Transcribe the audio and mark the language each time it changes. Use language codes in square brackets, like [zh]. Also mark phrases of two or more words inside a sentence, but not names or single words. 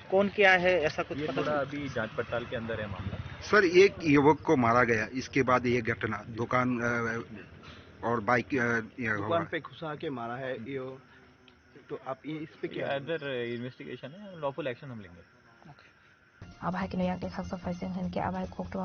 [hi] कौन किया है ऐसा कुछ? ये थोड़ा अभी जांच पड़ताल के अंदर है मामला। सर, एक युवक को मारा गया, इसके बाद ये घटना दुकान और बाइक दुकान पे घुसा के मारा है ये, तो आप ये इस पे क्या? [en] other investigation [hi] है, [en] lawful action [hi] हम लेंगे। [trp] आबाहाय किनो याकदे खाकसा फाइसें हन के आबाहाय कोक्तमा